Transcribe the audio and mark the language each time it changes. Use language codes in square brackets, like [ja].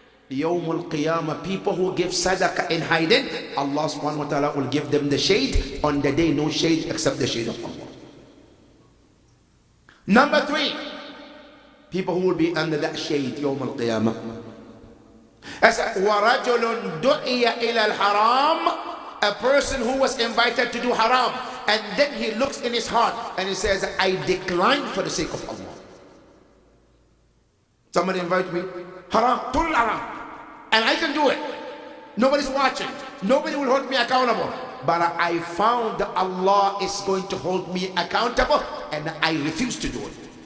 [en] Yawm al-Qiyamah, people who give sadaqah in hiding, Allah subhanahu wa ta'ala will give them the shade. On the day, no shade except the shade of Allah. Number three, people who will be under that shade, Yawm al-Qiyamah. [ar] As وَرَجُلٌ دُعِيَ إِلَى الْحَرَامِ. [en] A person who was invited to do haram, and then he looks in his heart and he says, I decline for the sake of Allah. Somebody invite me, haram, total haram, and I can do it. Nobody's watching. Nobody will hold me accountable. But I found that Allah is going to hold me accountable, and I refuse to do it.